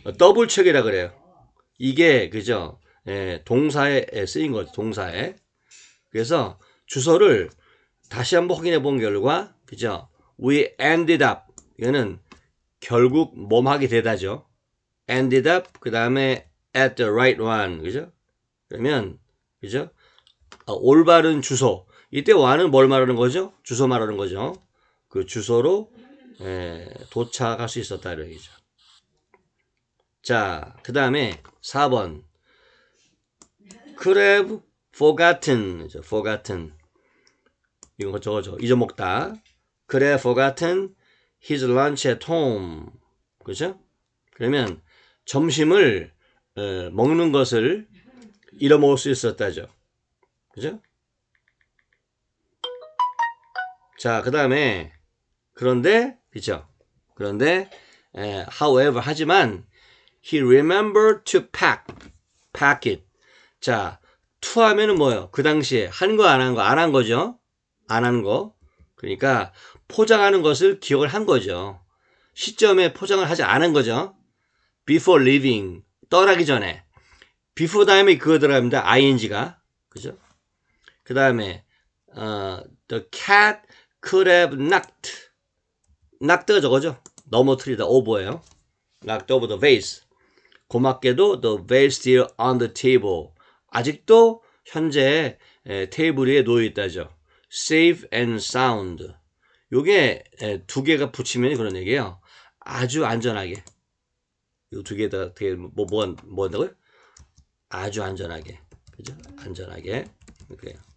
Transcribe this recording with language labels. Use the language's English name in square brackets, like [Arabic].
[Korean] 더블 체크이라 그래요. 이게, 그죠? 예, 동사에 쓰인 거죠. 동사에. 그래서 주소를 다시 한번 확인해 본 결과, 그죠? [English] We ended up. [Korean] 이거는 결국 몸하게 되다죠. [English] ended up. [Korean] 그 다음에 [English] at the right one. [Korean] 그죠? 그러면, 그죠? 올바른 주소. 이때 one은 뭘 말하는 거죠? 주소 말하는 거죠. 그 주소로 도착할 수 있었다. 이런 얘기죠. 자, 그 다음에 4번. [English] could have forgotten. forgotten. [Korean] 이거 저거죠. 잊어먹다. [English] could have forgotten his lunch at home. [Korean] 그죠? 그러면 점심을 먹는 것을 잃어먹을 수 있었다죠. 그죠? 자, 그 다음에 그런데 그죠? 그런데 [English] however [Korean] 하지만 [English] he remembered to pack it. [Korean] 자, to 하면은 뭐예요? 그 당시에 한 거 안 한 거 안 한 거죠? 안 한 거. 그러니까 포장하는 것을 기억을 한 거죠. 시점에 포장을 하지 않은 거죠. [English] before leaving. [Korean] 떠나기 전에. before 다음에 그거 들어갑니다. ing가. 그죠? 그 다음에 [English] the cat could have knocked. [Korean] knocked가 저거죠. 넘어뜨리다. [English] over예요. knocked over the vase. [Korean] 고맙게도 [English] the vase still on the table. [Korean] 아직도 현재 테이블 위에 놓여 있다죠. [English] safe and sound. [Korean] 요게 두 개가 붙이면 그런 얘기예요. 아주 안전하게. 이 두 개 다 되게 뭐 한다고요? 아주 안전하게. 그죠? 안전하게. 그래요.